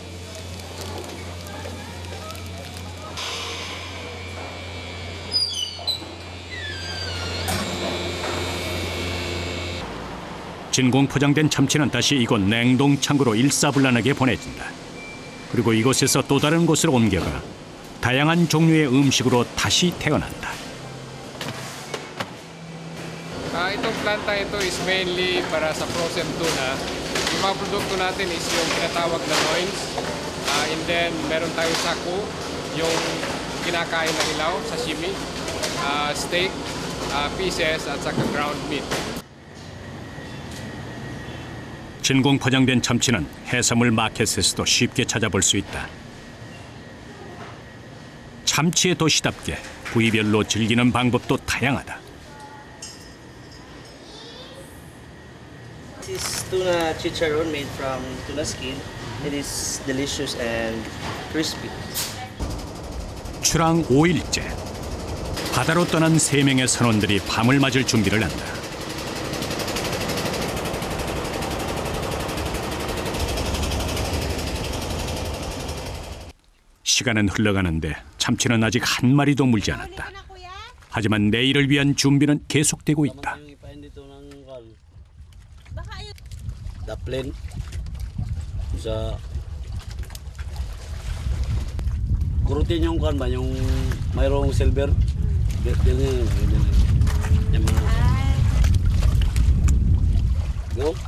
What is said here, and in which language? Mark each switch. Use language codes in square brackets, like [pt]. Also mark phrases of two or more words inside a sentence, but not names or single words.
[ko] 진공 포장된 참치는 다시 이곳 냉동 창고로 일사불란하게 보내진다. 그리고 이곳에서 또 다른 곳으로 옮겨가 다양한 종류의 음식으로 다시 태어난다. [tl] Itong planta ito is mainly para sa [en] frozen tuna. [tl] Yung mga produkto natin is yung tinatawag na loins. [en] And then [tl] meron tayong saku, yung kinakain na hilaw, sashimi, steak, pieces at saka [en] ground meat. [ko] 진공 포장된 참치는 해산물 마켓에서도 쉽게 찾아볼 수 있다. 참치의 도시답게 부위별로 즐기는 방법도 다양하다. [en] This is tuna chicharron made from tuna skin. It is delicious and crispy. [ko] 출항 5일째. 바다로 떠난 3명의 선원들이 밤을 맞을 준비를 한다. 시간은 흘러가는데 참치는 아직 한 마리도 물지 않았다. 하지만 내일을 위한 준비는 계속되고 있다. Daplin sa kurutin yung kan ba yung mayroong silver go.